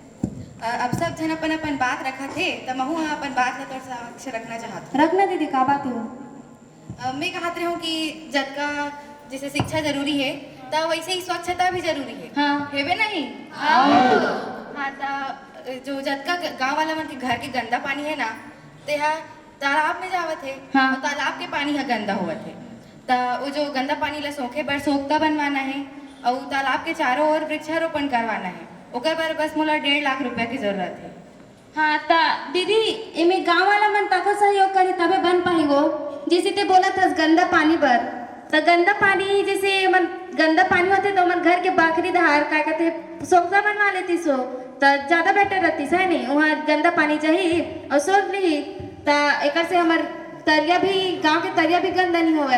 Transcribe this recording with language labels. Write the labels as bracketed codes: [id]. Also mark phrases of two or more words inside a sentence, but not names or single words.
[hne] अब सब जन अपन अपन बात रखा थे तो महू अपन बात ला तोर समक्ष रखना चाहत रखना दीदी का बात है। मैं कहत रहूं कि जब का जैसे शिक्षा जरूरी है तो वैसे ही स्वच्छता भी जरूरी है। हाँ हेबे नहीं? हाँ तो जो जतका गांव वाला मन के घर के गंदा पानी है ना तेहा तालाब में जावत है। हाँ। और तालाब के पानी हा गंदा होवत है तो वो जो गंदा पानी ला सोखे बर सोखता बनवाना है और तालाब के चारों ओर वृक्षारोपण करवाना है। ओकर बर बस मोला 1.5 लाख रुपया की जरूरत है। हाँ ता दीदी इमे गांव वाला मन तको सहयोग करी तबे बन पाई वो। जैसे ते बोला था गंदा पानी पर तो गंदा पानी जैसे मन गंदा पानी होते तो मन घर के बाखरी धार का कहते सोखता बनवा लेती सो तो ज्यादा बेटर रहती है नहीं। वहाँ गंदा पानी चाहिए और सोख ली तो एक से हमार तरिया भी गांव के तरिया भी गंदा नहीं होवे।